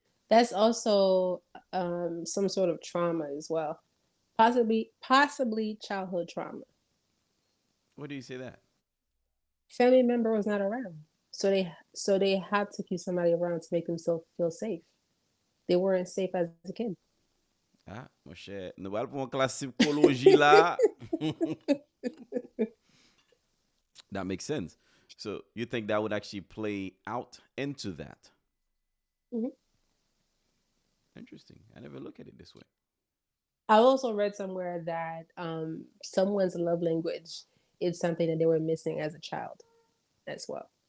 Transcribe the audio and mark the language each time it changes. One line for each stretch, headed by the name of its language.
English: That's also some sort of trauma as well. Possibly childhood trauma. What do you say that? Family member was not around, so they had to keep somebody around to make themselves feel safe. They weren't safe as a kid.
French: Ah, mon cher, nous allons pour une classe psychologie là.
English: That makes sense. So you think that would actually play out into that? Mhm. Interesting. I never look at it this way. I also read somewhere that someone's love language is something that they were missing as a child as well.